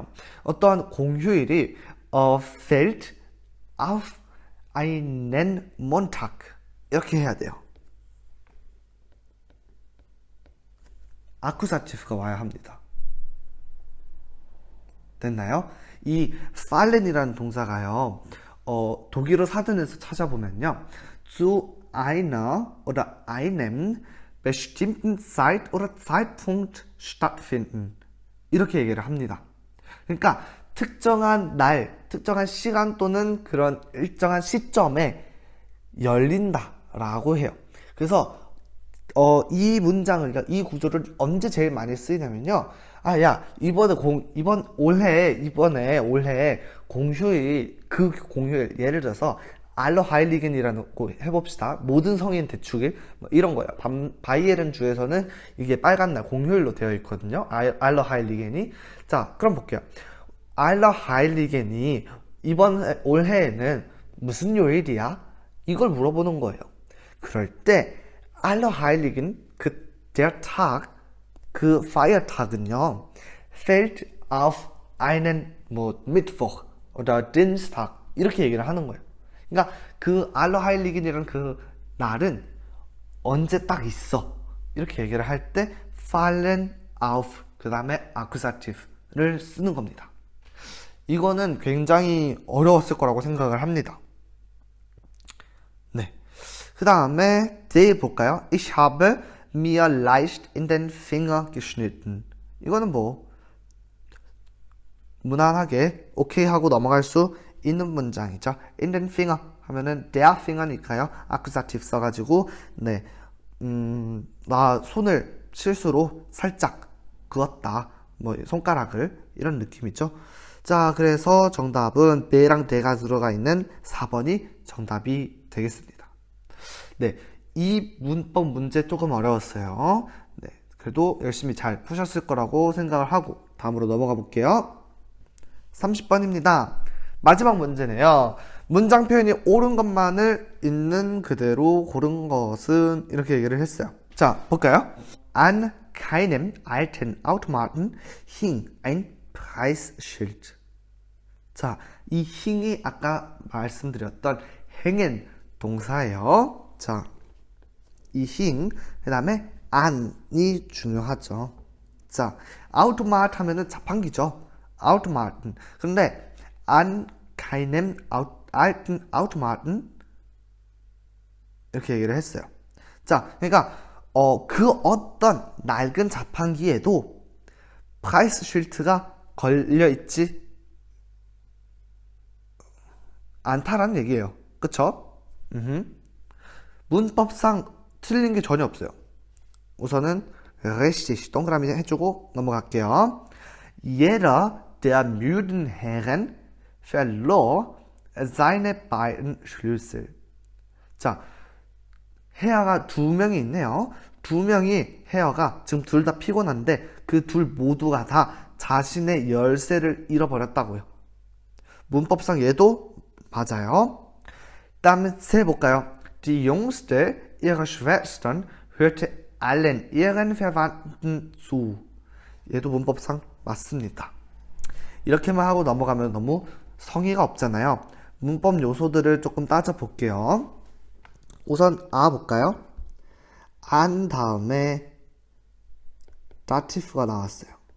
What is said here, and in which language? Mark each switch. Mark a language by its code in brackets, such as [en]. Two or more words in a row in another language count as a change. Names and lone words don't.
[ko] 어떠한 공휴일이 [de] fällt auf einen Montag [ko] 이렇게 해야 돼요. 아쿠사티브가 와야 합니다. 됐나요? 이 fallen이라는 동사가요. 독일어 사전에서 찾아보면요. [de] zu einer oder einem bestimmten Zeit oder Zeitpunkt stattfinden. [ko] 이렇게 얘기를 합니다. 그러니까 특정한 날, 특정한 시간 또는 그런 일정한 시점에 열린다라고 해요. 그래서 이 문장을, 그러니까 이 구조를 언제 제일 많이 쓰이냐면요. 아, 야, 이번에 올해 공휴일, 그 공휴일, 예를 들어서, 알러하일리겐이라는 거 해봅시다. 모든 성인 대축일, 뭐 이런 거예요. 바이에른 주에서는 이게 빨간 날, 공휴일로 되어 있거든요. 알러하일리겐이. 자, 그럼 볼게요. 알러하일리겐이 올해에는 무슨 요일이야? 이걸 물어보는 거예요. 그럴 때, [de] Allerheiligen, der Tag, 그 Feiertag은요, fällt auf einen Mittwoch oder Dienstag [ko] 이렇게 얘기를 하는 거예요. 그러니까 그 Allerheiligen이라는 그 날은 언제 딱 있어 이렇게 얘기를 할 때 [de] fallen auf [ko] 그 다음에 accusative를 쓰는 겁니다. 이거는 굉장히 어려웠을 거라고 생각을 합니다. 네. 그 다음에 D 볼까요? [de] Ich habe mir leicht in den Finger geschnitten. [ko] 이거는 뭐 무난하게 오케이 하고 넘어갈 수 있는 문장이죠. [de] in den Finger [ko] 하면은 [de] der Finger [ko] 니까요. accusative 써가지고 네, 나 손을 실수로 살짝 그었다. 뭐 손가락을 이런 느낌이죠. 자, 그래서 정답은 B랑 D가 들어가 있는 4번이 정답이 되겠습니다. 네, 이 문법 문제 조금 어려웠어요. 네, 그래도 열심히 잘 푸셨을 거라고 생각을 하고 다음으로 넘어가 볼게요. 30번입니다. 마지막 문제네요. 문장 표현이 옳은 것만을 있는 그대로 고른 것은 이렇게 얘기를 했어요. 자, 볼까요? [de] An keinem alten Automaten hing ein Preisschild. [ko] 자, 이 hing이 아까 말씀드렸던 행엔 동사예요. 자, 이 hing, 그 다음에 an이 중요하죠. 자, automat 하면은 자판기죠. automaten. 근데 [de] an keinem alten Automaten [ko] 이렇게 얘기를 했어요. 자, 그러니까 그 어떤 낡은 자판기에도 프라이스쉴트가 걸려 있지 않다라는 얘기예요. 그쵸? 문법상 틀린 게 전혀 없어요. 우선은 richtig 동그라미 해주고 넘어갈게요. [de] Jeder der müden Herren verlor seine beiden Schlüssel. [ko] 자, 헤어가 두 명이 있네요. 두 명이 헤어가 지금 둘 다 피곤한데 그 둘 모두가 다 자신의 열쇠를 잃어버렸다고요. 문법상 얘도 맞아요. 다음에 세 볼까요? [de] Die jüngste ihrer Schwestern hörte allen ihren Verwandten zu. [ko] 얘도 문법상 맞습니다. 이렇게만 하고 넘어가면 너무 성의가 없잖아요. 문법 요소들을 조금 따져볼게요. 우선 아 볼까요? 안 다음에 dative가 나왔어요.